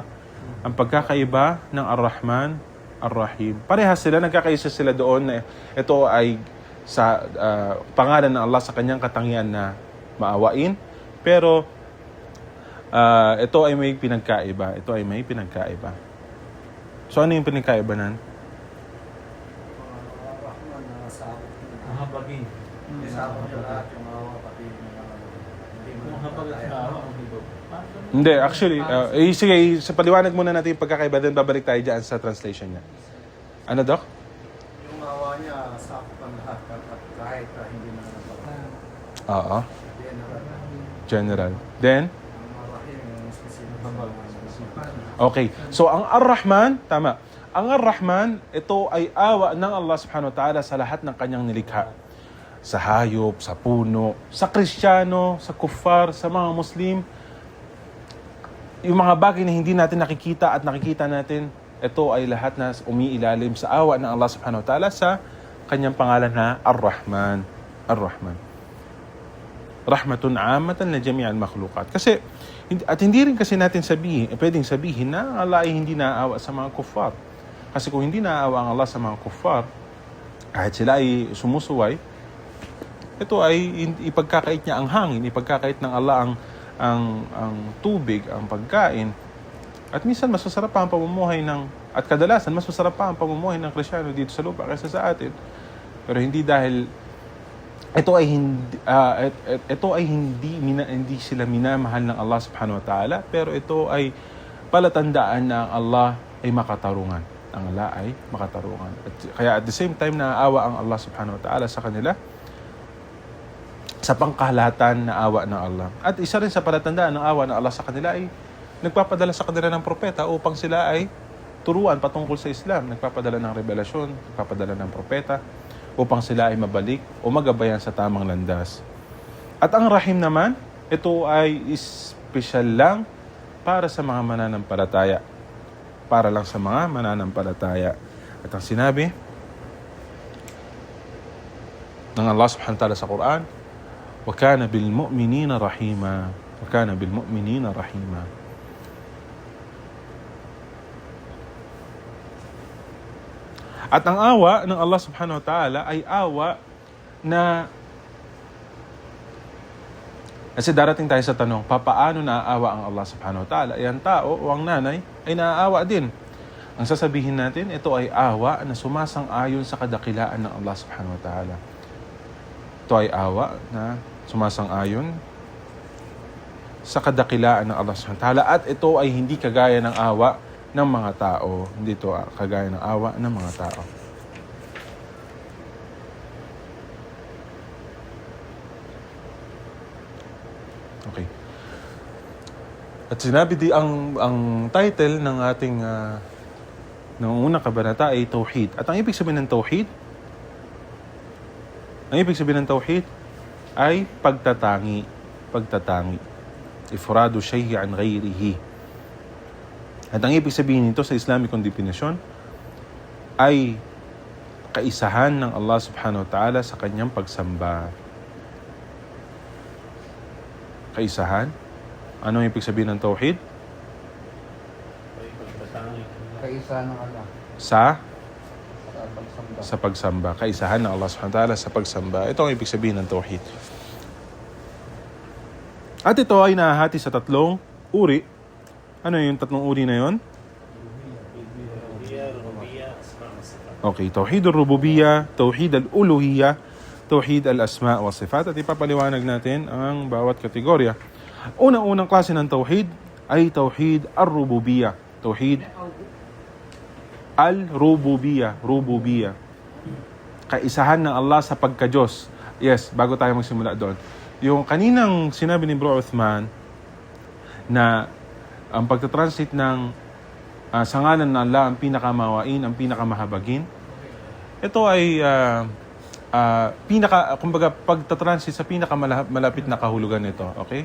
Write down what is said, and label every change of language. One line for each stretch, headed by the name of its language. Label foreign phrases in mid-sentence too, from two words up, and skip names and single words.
Filipino: Ang pagkakaiba ng Ar-Rahman, Ar-Rahim. Parehas sila, nagkakaisa sila doon na ito ay sa pangalan ng Allah sa kanyang katangian na maawain. Pero ito ay may pinagkaiba. Ito ay may pinagkaiba. So ano yung pinagkaiba nan? Rahman na sabot. Mahabagin. Sabot niya lahat yung awa pati Kung habag at naawa, ang hibag. Hindi, actually, sige, sa paliwanag muna natin yung pagkakaiba, then babalik tayo dyan sa translation niya. Ano, Doc? Yung awa niya, sakop ang lahat at kahit hindi na napapala. Oo. General. General. Then? Ang marahim yung specific. Okay. So, ang Ar-Rahman, tama. Ang Ar-Rahman, ito ay awa ng Allah
Arabic: سبحانه وتعالى
Filipino: sa lahat ng kanyang nilikha. Sa hayop, sa puno, sa Kristiyano, sa kuffar, sa mga Muslim. Yung mga bagay na hindi natin nakikita at nakikita natin, ito ay lahat na umiilalim sa awa ng Allah
Arabic: سبحانه وتعالى
Filipino: sa kanyang pangalan na Ar-Rahman. Ar-Rahman.
Arabic: رحمة عامة لجميع المخلوقات.
Filipino: Kasi, at hindi rin kasi natin pwedeng sabihin na Allah ay hindi naaawa sa mga kuffar. Kasi kung hindi naaawa ang Allah sa mga kuffar, kahit sila ay sumusuway, ito ay ipagkakait niya ang hangin, ipagkakait ng Allah ang tubig, ang pagkain. At minsan mas masarap pa ang pamumuhay at kadalasan mas masarap pa ang pamumuhay ng Kristiyano dito sa lupa kaysa sa atin. Pero hindi dahil ito ay hindi sila minamahal ng Allah
Arabic: سبحانه وتعالى,
Filipino: pero ito ay palatandaan na ang Allah ay makatarungan. Ang Allah ay makatarungan. Kaya
English: at the same time
Filipino: naaawa ang Allah
Arabic: سبحانه وتعالى
Filipino: sa kanila sa pangkahalatan na awa ng Allah. At isa rin sa palatandaan ng awa ng Allah sa kanila ay nagpapadala sa kanila ng propeta upang sila ay turuan patungkol sa Islam. Nagpapadala ng revelasyon, nagpapadala ng propeta upang sila ay mabalik o magabayan sa tamang landas. At ang Rahim naman, ito ay special lang para sa mga mananampalataya. Para lang sa mga mananampalataya. At ang sinabi ng Allah
Arabic: سبحانه وتعالى
Filipino: sa Quran,
Arabic: وَكَانَ بِالْمُؤْمِنِينَ رَحِيمًا وَكَانَ بِالْمُؤْمِنِينَ رَحِيمًا.
Filipino: At ang awa ng Allah
Arabic: سبحانه وتعالى
Filipino: ay awa na kasi darating tayo sa tanong, papaano naaawa ang Allah
Arabic: سبحانه وتعالى?
Filipino: Ay ang tao o ang nanay ay naaawa din. Ang sasabihin natin, ito ay awa na sumasang-ayon sa kadakilaan ng Allah
Arabic: سبحانه وتعالى.
Filipino: Ito ay awa na sumasang-ayon sa kadakilaan ng Allah
Arabic: سبحانه وتعالى.
Filipino: At ito ay hindi kagaya ng awa ng mga tao. Hindi ito kagaya ng awa ng mga tao. Okay. At sinabi ang title ng ating ng unang kabanata ay Tauhid. At ang ibig sabihin ng Tauhid, ay pagtatangi.
Arabic: إفراد الشيء عن غيره.
Filipino: At ang ibig sabihin nito sa Islamic definition ay kaisahan ng Allah
Arabic: سبحانه وتعالى
Filipino: sa kanyang pagsamba. Kaisahan? Ano yung ibig sabihin ng Tauhid? Kaisa ng Allah. Sa pagsamba. Kaisahan ng Allah
Arabic: سبحانه وتعالى
Filipino: sa pagsamba. Ito ang ibig sabihin ng Tauhid. At ito ay nahahati sa tatlong uri. Ano yung tatlong uri na yon?
Arabic: Okay, توحيد الربوبية، توحيد الألوهية، توحيد الأسماء والصفات,
Filipino: at ipapaliwanag natin ang bawat kategorya. Unang-unang klase ng tauhid ay
Arabic: توحيد الربوبية. توحيد الربوبية، ربوبية.
Filipino: Kaisahan ng Allah sa pagka-Diyos. Yes, bago tayo magsimula doon. Yung kaninang sinabi ni Bro Uthman na ang pagtatranslate ng sa ngalan ng Allah ang pinakamawain, ang pinakamahabagin, ito ay kumbaga pagtatranslate sa pinakamalapit na kahulugan nito, okay?